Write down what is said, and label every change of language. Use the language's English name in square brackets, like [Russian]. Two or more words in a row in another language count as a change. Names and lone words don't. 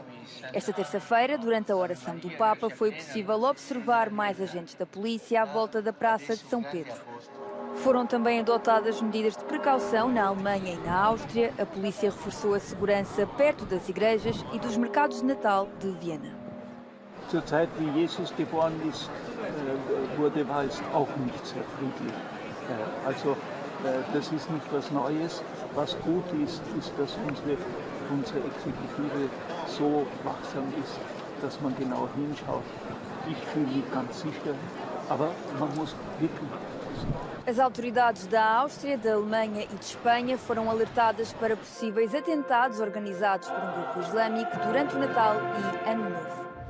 [Portuguese] Esta terça-feira, durante a oração do Papa, foi possível observar mais agentes da polícia à volta da Praça de São Pedro. Foram também adotadas medidas de precaução na Alemanha e na Áustria. A polícia reforçou a segurança perto das igrejas e dos mercados de Natal de Viena. [German] Zur Zeit, wie Jesus geboren ist, war es auch nicht sehr friedlich. Also das ist nicht was Neues. Was gut ist, ist, dass unsere Exekutive so wachsam ist, dass man genau hinschaut. Ich fühle mich ganz sicher, aber man muss wirklich aufpassen. [Portuguese] As autoridades da Áustria, da Alemanha e de Espanha foram alertadas para possíveis atentados organizados por um grupo islâmico durante o Natal e Ano Novo.